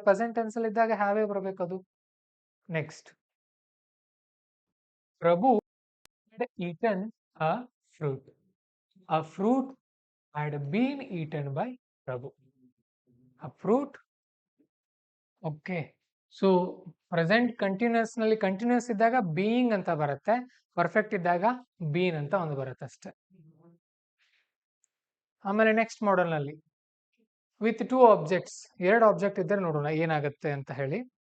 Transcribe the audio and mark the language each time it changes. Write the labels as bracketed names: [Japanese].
[Kannada] Present tense ಅಲ್ಲಿ ಇದ್ದಾಗ ಹ್ಯಾವೇ ಬರಬೇಕು ಅದು. [English] Next, Prabhu had eaten a fruit. A fruit had been eaten by Prabhu. A fruit. [Kannada] Okay, so present continuous ನಲ್ಲಿ continuous ಇದ್ದಾಗ being ಅಂತ ಬರುತ್ತೆ, ಪರ್ಫೆಕ್ಟ್ ಇದ್ದಾಗ ಬೀನ್ ಅಂತ ಒಂದು ಬರುತ್ತೆ ಅಷ್ಟೇ. ಆಮೇಲೆ ನೆಕ್ಸ್ಟ್ ಮಾಡಲ್ ನಲ್ಲಿ [English] with two objects, [Kannada] ಎರಡು ಆಬ್ಜೆಕ್ಟ್ ಇದ್ದರೆ ನೋಡೋಣ ಏನಾಗುತ್ತೆ ಅಂತ ಹೇಳಿ.